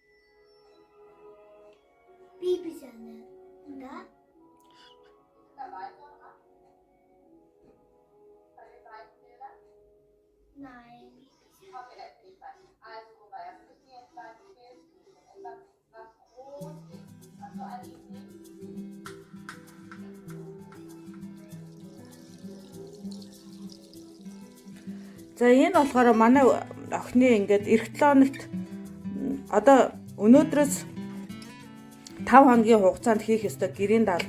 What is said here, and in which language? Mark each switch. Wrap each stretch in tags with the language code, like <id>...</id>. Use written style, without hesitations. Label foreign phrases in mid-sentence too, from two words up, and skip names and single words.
<de>Babysahne. Und da? Dabei, Nora? Bei den weißen Bildern? Nein. Okay, das ist nicht falsch. Also, guck mal, wir müssen jetzt mal ein Bild suchen. Etwas, was rot ist. Hast du eine Idee?</de> <mn>За энэ болохоор манай охины ингээд эх 7 хоногт одоо өнөөдрөөс 5 хоногийн хугацаанд хийх ёстой гэрийн даалгавар.</mn>